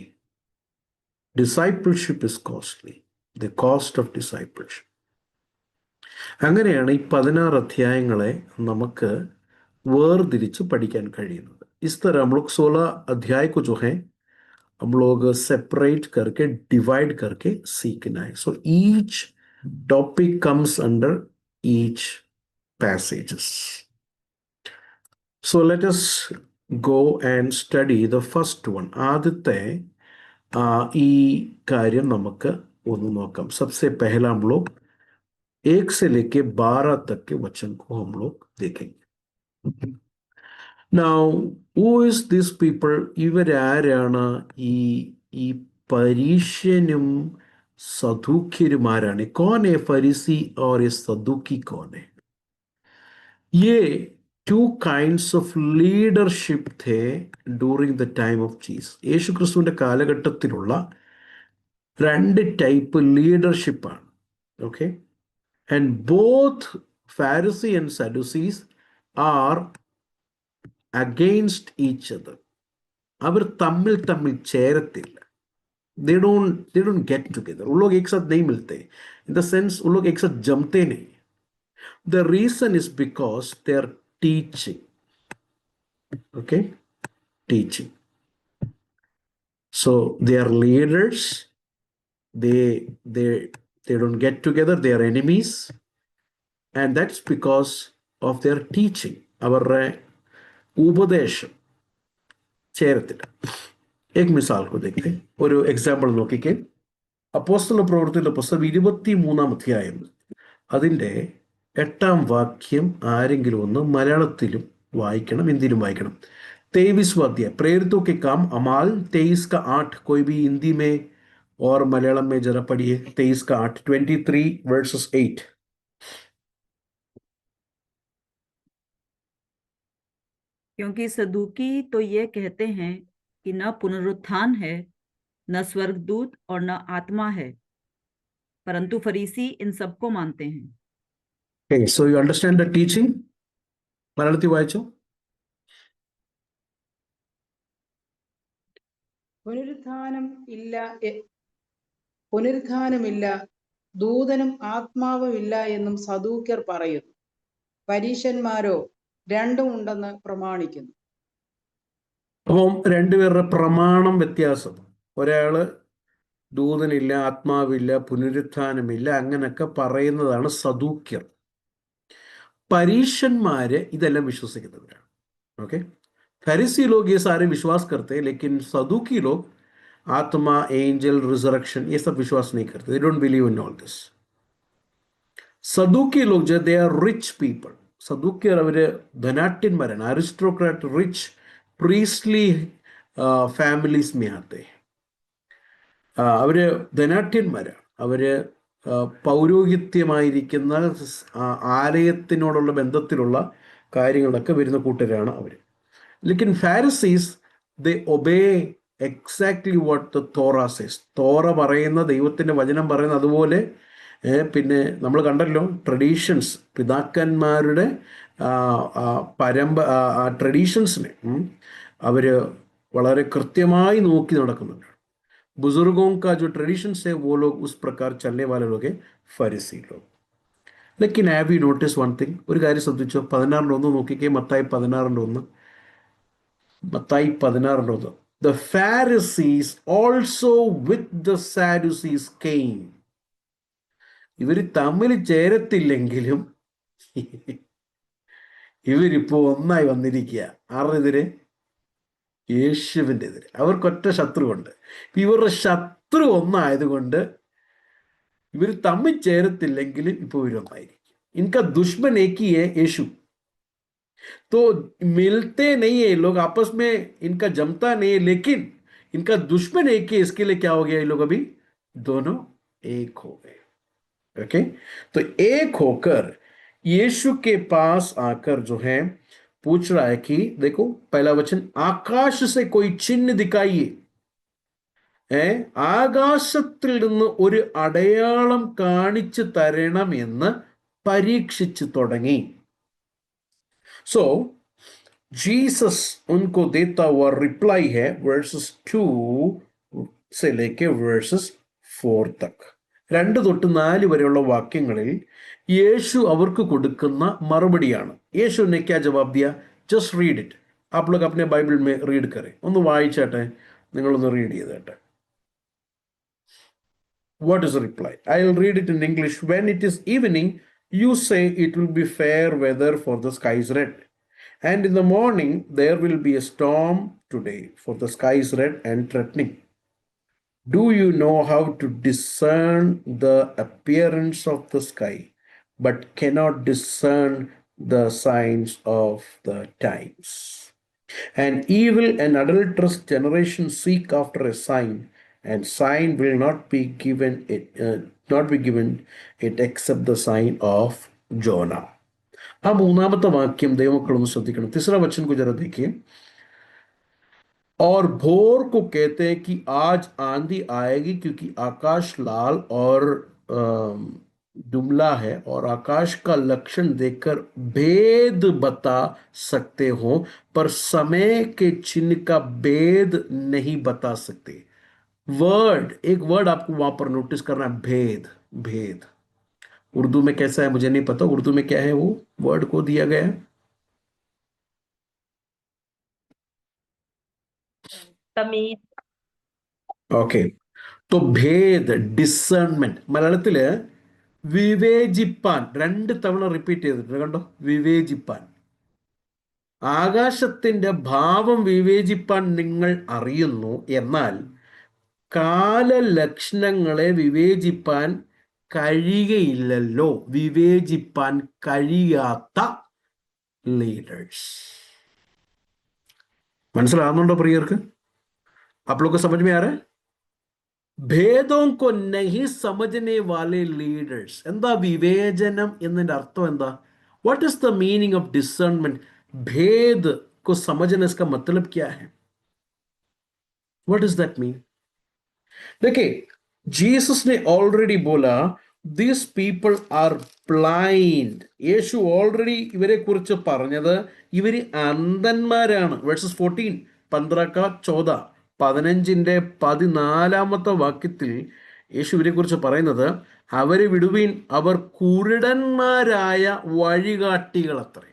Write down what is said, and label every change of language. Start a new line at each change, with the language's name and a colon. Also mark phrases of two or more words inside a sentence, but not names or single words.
English: Discipleship is costly. The cost of discipleship.
Malayalam: അങ്ങനെയാണ് ഈ 16 അധ്യായങ്ങളെ നമുക്ക് വേർതിരിച്ച് പഠിക്കാൻ കഴിയുന്നത്.
Hindi: इस तरह हम लोग 16 अध्याय को जो है हम लोग सेपरेट करके, डिवाइड करके सीखना है.
English: So each topic comes under each passages. So let us go and study the first one.
Malayalam: ആദ്യത്തെ ഈ കാര്യം നമുക്ക് ഒന്ന് നോക്കാം.
Hindi: सबसे पहला हम लोग 1 से लेके 12 तक के वचन को हम लोग देखेंगे.
English: Now, who is these people?
Malayalam: ഇവരാരാണ്? ഈ ഈ പരീഷ്യനും സദൂക്യരുമാരാണ്.
Hindi: कौन है फरीसी और ये सदूकी कौन है?
English: ये two kinds of leadership थे during the time of Jesus.
Malayalam: യേശു ക്രിസ്തുവിൻ്റെ കാലഘട്ടത്തിലുള്ള രണ്ട് ടൈപ്പ് ലീഡർഷിപ്പാണ്.
English: okay, and both Pharisee and Sadducees are against each other.
Malayalam: അവർ തമ്മിൽ തമ്മിൽ ചേരത്തില്ല.
English: they don't get together.
Hindi: उन लोग एक साथ नहीं मिलते,
English: in the sense
Hindi: उन लोग एक साथ जमते नहीं.
English: The reason is because they are teaching. Okay, teaching. So they are leaders. They don't get together. They are enemies, and that's because of their teaching.
Malayalam: അവരുടെ ഉപദേശം ചേരത്തില്ല.
Hindi: एक मिसाल को देखते हैं.
Malayalam: ഒരു എക്സാമ്പിൾ നോക്കിക്കേ. അപ്പോസ്തല പ്രവൃത്തിയുടെ പുസ്തകം 23-ാം അധ്യായം അതിൻ്റെ 8-ാം വാക്യം ആരെങ്കിലും ഒന്ന് മലയാളത്തിലും വായിക്കണം, ഹിന്ദിയിലും വായിക്കണം.
Hindi: 23वां अध्याय, प्रेरितों के काम अमाल 23 का 8. कोई भी हिंदी में और मलयालम में जरा पढ़िए. 23 का 8, 23 verses 8. क्योंकि सदूकी तो ये कहते हैं कि न पुनरुत्थान है, न स्वर्गदूत और न आत्मा है, परंतु फरीसी इन सबको मानते हैं.
English: Okay, so you understand the teaching?
Malayalam: മലയാളത്തിൽ വായിച്ചോ. പുനരുത്ഥാനമില്ല, ദൂതനും ആത്മാവും ഇല്ല എന്നും സദൂക്യർ പറയുന്നു. പരീശന്മാരോ രണ്ടും ഉണ്ടെന്ന് പ്രമാണിക്കുന്നു. അപ്പം രണ്ടുപേരുടെ പ്രമാണം വ്യത്യാസം. ഒരാള് ദൂതനില്ല, ആത്മാവില്ല, പുനരുത്ഥാനമില്ല, അങ്ങനൊക്കെ പറയുന്നതാണ് സദൂക്യർ. പരീശന്മാര് ഇതെല്ലാം വിശ്വസിക്കുന്നവരാണ്. ഓക്കെ,
Hindi: फरीसी लोग ये सारे विश्वास करते हैं, लेकिन सदूकी लोग आत्मा, एंजल, रिजरेक्शन ये सब विश्वास नहीं करते.
English: They don't believe in all this.
Hindi: सदूकी लोग जो
English: they are rich people.
Malayalam: സദൂക്യർ അവര് ധനാട്യന്മാരാണ്,
English: aristocrat, rich priestly families
Hindi: में आते हैं.
Malayalam: അവര് ധനാട്യന്മാരാണ്. അവര് പൗരോഹിത്യമായിരിക്കുന്ന ആലയത്തിനോടുള്ള ബന്ധത്തിലുള്ള കാര്യങ്ങളൊക്കെ വരുന്ന കൂട്ടരാണ് അവർ.
English: ലേക്കിൻ Pharisees they obey exactly what the Torah says.
Malayalam: തോറ പറയുന്ന, ദൈവത്തിൻ്റെ വചനം പറയുന്ന അതുപോലെ. പിന്നെ നമ്മൾ കണ്ടല്ലോ ട്രഡീഷൻസ്, പിതാക്കന്മാരുടെ ട്രഡീഷൻസിനെ അവർ വളരെ കൃത്യമായി നോക്കി നടക്കുന്നുണ്ട്.
Hindi: बुजुर्गों का जो ट्रेडिशन है वो लोग उस प्रकार चलने वाले लोग हैं, फरीसी लोग.
English: लेकिन have you notice one thing?
Malayalam: ഒരു കാര്യം ശ്രദ്ധിച്ചോ. 16:1 നോക്കിക്കേ. മത്തായി 16:1. മത്തായി 16:1. The Pharisees also with the Sadducees came. ഇവർ തമ്മിൽ ചേരത്തില്ലെങ്കിലും ഇവരിപ്പോ ഒന്നായി വന്നിരിക്കുക. ആരെതിരെ? യേശുവിൻ്റെ എതിരെ. അവർക്കൊറ്റ ശത്രുവുണ്ട്. ഇവരുടെ ശത്രു ഒന്നായതുകൊണ്ട് ഇവർ തമ്മിൽ ചേരത്തില്ലെങ്കിലും ഇപ്പോൾ ഇവരൊന്നായിരിക്കും.
Hindi: इनका दुश्मन एक ही है, യേശു. तो मिलते नहीं है लोग आपस में, इनका जमता नहीं है, लेकिन इनका दुश्मन एक ही. इसके लिए क्या हो गया? ये लोग अभी दोनों एक हो गए. ओके, तो एक होकर यीशु के पास आकर जो है पूछ रहा है कि देखो पहला वचन, आकाश से कोई चिन्ह दिखाइए.
Malayalam: ആകാശത്തിൽ നിന്ന് ഒരു അടയാളം കാണിച്ചു തരണമെന്ന് പരീക്ഷിച്ചു തുടങ്ങി.
Hindi: सो जीसस उनको देता हुआ रिप्लाई है verses 2 से लेके verses 4 तक.
Malayalam: 2 തൊട്ട് 4 വരെയുള്ള വാക്യങ്ങളിൽ യേശു അവർക്ക് കൊടുക്കുന്ന മറുപടിയാണ്.
Hindi: യേശു ने क्या जवाब दिया?
English: just read it.
Hindi: आप लोग अपने बाइबल में रीड करें.
Malayalam: ഒന്ന് വായിച്ചാട്ടെ, നിങ്ങളൊന്ന് റീഡ് ചെയ്തേട്ടെ.
English: What is the reply? I'll read it in English. When it is evening, you say it will be fair weather, for the sky is red. And in the morning, there will be a storm today, for the sky is red and threatening. Do you know how to discern the appearance of the sky, but cannot discern the signs of the times. An evil and adulterous generation seek after a sign, and sign will not be given it except the sign of Jonah.
Malayalam: ആ മൂന്നാമത്തെ വാക്യം ദൈവമക്കളൊന്ന് ശ്രദ്ധിക്കണം.
Hindi: तीसरा वचन को जरा देखिए. और भोर को कहते हैं कि आज आंधी आएगी, क्योंकि आकाश लाल और दुमला है, और आकाश का लक्षण देखकर भेद बता सकते हो, पर समय के चिन्ह का भेद नहीं बता सकते. एक वर्ड आपको वहां पर नोटिस करना है, भेद. भेद उर्दू में कैसा है मुझे नहीं पता. उर्दू में क्या है वो वर्ड को दिया गया है?
Malayalam: തമീദ്. ഓക്കെ.
Hindi: तो भेद,
Malayalam: ഡിസേൺമെന്റ്. മലയാളത്തില് വിവേചിപ്പാൻ 2 തവണ റിപ്പീറ്റ് ചെയ്തിട്ടുണ്ട്. കണ്ടോ, വിവേചിപ്പാൻ. ആകാശത്തിന്റെ ഭാവം വിവേചിപ്പാൻ നിങ്ങൾ അറിയുന്നു, എന്നാൽ കാലലക്ഷണങ്ങളെ വിവേചിപ്പാൻ കഴിയുകയില്ലല്ലോ. വിവേചിപ്പാൻ കഴിയാത്ത ലീഡേഴ്സ്. മനസ്സിലാകുന്നുണ്ടോ പ്രിയർക്ക്?
Hindi: आप लोग को समझ में आ रहा है? ഭേദം को नहीं समझने वाले leaders.
Malayalam: എന്താ വിവേചനം എന്നതിന്റെ അർത്ഥം എന്താ?
English: What is the meaning of discernment?
Hindi: भेद को समझने इसका मतलब क्या है?
English: What does that mean?
Hindi: देखिए, जीसस ने ऑलरेडी बोला
English: these people are blind.
Malayalam: യേശു ഓൾറെഡി ഇവരെ കുറിച്ച് പറഞ്ഞത് ഇവര് അന്ധന്മാരാണ്. വേഴ്സസ് 14, 15 14 വാക്യത്തിൽ യേശു ഇവരെ കുറിച്ച് പറയുന്നത്, അവരെ വിടുവീൻ, അവർ കുരുടന്മാരായ വഴികാട്ടികൾ അത്രേ.